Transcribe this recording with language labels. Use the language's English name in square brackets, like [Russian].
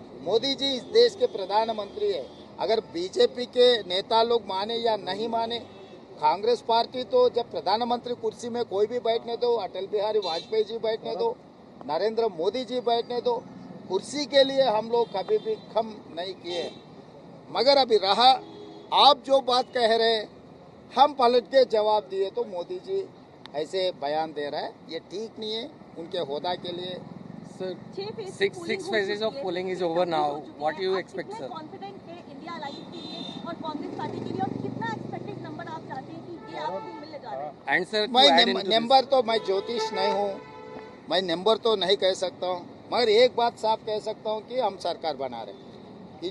[Hindi] मोदी जी इस देश के प्रधानमंत्री है। अगर बीजेपी के नेता लोग माने या नहीं माने, कांग्रेस पार्टी तो जब प्रधानमंत्री कुर्सी में कोई भी बैठने दो, अटल बिहारी वाजपेयी जी बैठने दो, नरेंद्र मोदी जी बैठने दो, कुर्सी के लिए हम लोग कभी भी कम नहीं किए। मगर अभी रहा, आप जो बात कह रहे हैं हम पलट के जवाब दिए, तो मोदी जी ऐसे बयान दे रहा है, ये ठीक नहीं है उनके होदा के लिए। [English] Sir, 6 phases of polling is over now. What do you expect, sir? [Hindi] Confident है इंडिया अलायंस के लिए और कांग्रेस पार्टी के लिए, और कितना एक्सपेक्टेड नंबर आप चाहते हैं कि ये आपको मिलने जा रहा है? [English] And sir, [Hindi] मैं नंबर तो, मैं ज्योतिष नहीं हूँ, मैं नंबर तो नहीं कह सकता हूँ, मगर एक बात साफ कह सकता हूँ कि हम सरकार बना रहे हैं।